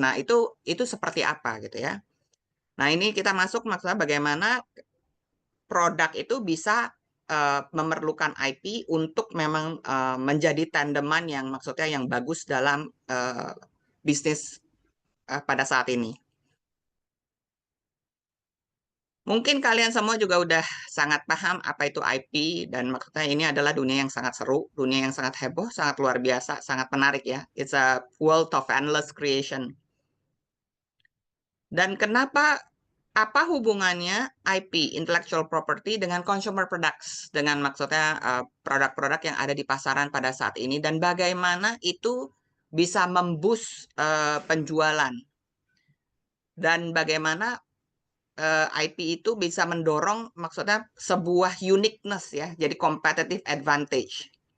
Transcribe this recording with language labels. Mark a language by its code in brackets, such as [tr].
[id] Nah, itu seperti apa gitu ya. Nah, ini kita masuk maksudnya bagaimana produk itu bisa memerlukan IP untuk memang menjadi tandeman yang maksudnya yang bagus dalam bisnis pada saat ini. Mungkin kalian semua juga udah sangat paham apa itu IP, dan maksudnya ini adalah dunia yang sangat seru, dunia yang sangat heboh, sangat luar biasa, sangat menarik ya. [en] It's a world of endless creation. [id] Dan apa hubungannya IP, intellectual property, dengan consumer products, dengan maksudnya produk-produk yang ada di pasaran pada saat ini, dan bagaimana itu bisa memboost penjualan, dan bagaimana IP itu bisa mendorong maksudnya sebuah uniqueness ya, jadi competitive advantage.